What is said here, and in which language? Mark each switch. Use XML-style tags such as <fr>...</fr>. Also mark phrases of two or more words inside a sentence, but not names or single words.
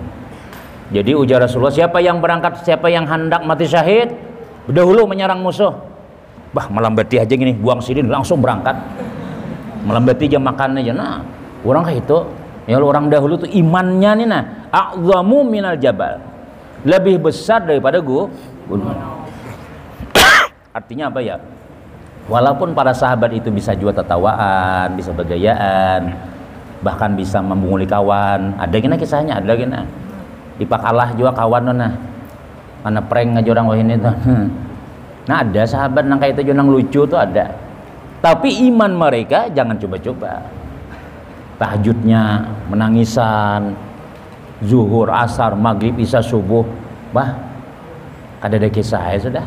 <id>Jadi ujar Rasulullah, siapa yang berangkat, siapa yang hendak mati syahid, dahulu menyerang musuh.</id> <bjn>Bah, melambati aja gini, buang sidin langsung berangkat. Melambati jam makannya aja. Nah, orang kayak itu, ya orang dahulu tuh imannya nih nah,</bjn> <ar>a'zamu minal jabal.</ar> <id>Lebih besar daripada gunung. Artinya apa ya? Walaupun para sahabat itu bisa juga tertawaan, bisa bergayaan, bahkan bisa membunguli kawan.</id> <bjn>Ada gina kisahnya, ada gina. Dipakalah juga kawan nah. Mana prank aja orang wah ini tuh. Nah ada sahabat nang kayak itu nang lucu tuh ada.</bjn> <id>Tapi iman mereka jangan coba-coba. Tahajudnya menangisan, zuhur, asar, maghrib, isya, subuh, bah kada ada kisah ya sudah.</id>